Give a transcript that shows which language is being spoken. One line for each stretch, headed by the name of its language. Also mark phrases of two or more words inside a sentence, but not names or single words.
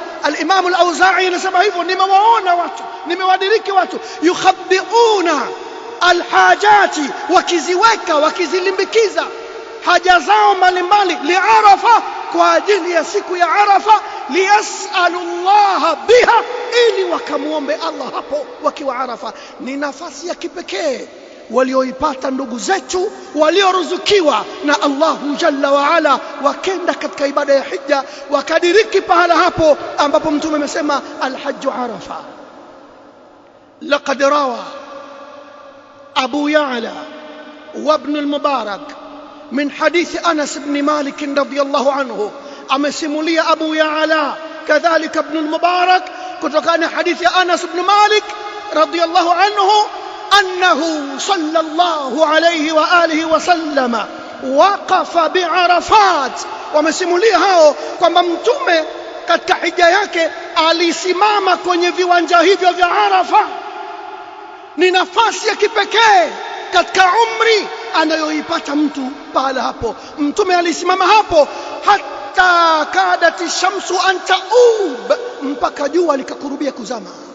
Swahili: Al-Imam al-Auza'i anasema hivyo, nimewaona watu, nimewadiriki watu,
Arabic: يخبئون الحاجات,
Swahili: wakiziweka, wakizilimbikiza haja zao mbalimbali, li'arafa, kwa ajili ya siku ya Arafa,
Arabic: ليسألوا الله بها,
Swahili: ili wakamuombe Allah hapo wakiwa Arafa. Ni nafasi ya kipekee walioipata ndugu zetu walioruzukiwa na
Arabic: الله جل وعلا,
Swahili: wakenda katika ibada ya hija, wakadiriki pahala hapo ambapo Mtume amesema
Arabic: الحج عرفة. لقد روى أبو يعلى وابن المبارك من حديث أنس بن مالك رضي الله عنه,
Swahili: amesimulia Abu Ya'la kadhalika Ibn al-Mubarak kutokana hadithi ya Anas ibn Malik
Arabic: رضي الله عنه أنه صلى الله عليه وآله وسلم وقف بعرفات.
Swahili: Wamesimulia hao kwamba Mtume katika hija yake alisimama kwenye viwanja hivyo vya Arafa. Ni nafasi ya kipekee katika umri anayoipata mtu pahala hapo. Mtume alisimama hapo
Arabic: حتى كادت الشمس أن تغيب,
Swahili: mpaka jua likakurubia kuzama.